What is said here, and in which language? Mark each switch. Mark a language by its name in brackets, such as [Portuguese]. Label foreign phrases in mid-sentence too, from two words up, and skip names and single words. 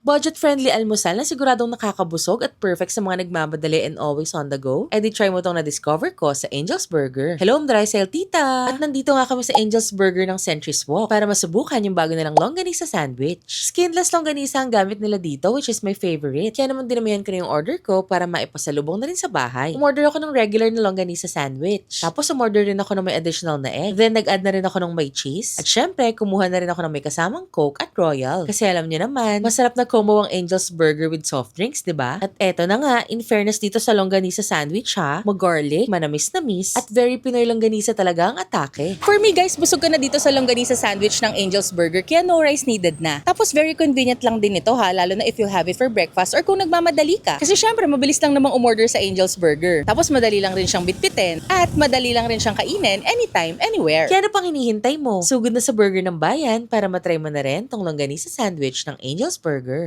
[Filipino] Budget-friendly almusal na siguradong nakakabusog at perfect sa mga nagmamadali and [English] always on the go? [Filipino] Eh di try mo tong na-discover ko sa Angel's Burger. Hello, Mdraisel Tita! At nandito nga kami sa Angel's Burger ng Century's Walk para masubukan yung bago nilang longganisa sandwich. Skinless longganisa ang gamit nila dito, [English] which is my favorite. [Filipino] Kaya naman dinamihan ko na yung order ko para maipasalubong na rin sa bahay. Umorder ako ng regular na longganisa sandwich. Tapos umorder rin ako ng may additional na egg. Then nag-add na rin ako ng may cheese. At syempre, kumuha na rin ako ng may kasamang Coke at Royal. Kasi alam niyo naman, masarap na combo ang Angel's Burger [English] with soft drinks, [Filipino] diba? At eto na nga, [English] in fairness [Filipino] dito sa longganisa sandwich ha, mag-garlic, manamis-namis, at very Pinoy longganisa talaga ang atake. [English] For me guys, [Filipino] busog ka na dito sa longganisa sandwich ng Angel's Burger kaya [English] no rice needed [Filipino] na. Tapos [English] very convenient [Filipino] lang din ito ha, lalo na [English] if you have it for breakfast [Filipino] or kung nagmamadali ka. Kasi syempre mabilis lang namang umorder sa Angel's Burger. Tapos madali lang rin siyang bitbitin at madali lang rin siyang kainin [English] anytime, anywhere. [Filipino] Kaya ano pang hinihintay mo? Sugod na sa Burger ng Bayan para matry mo na rin tong longganisa sandwich ng Angel's Burger.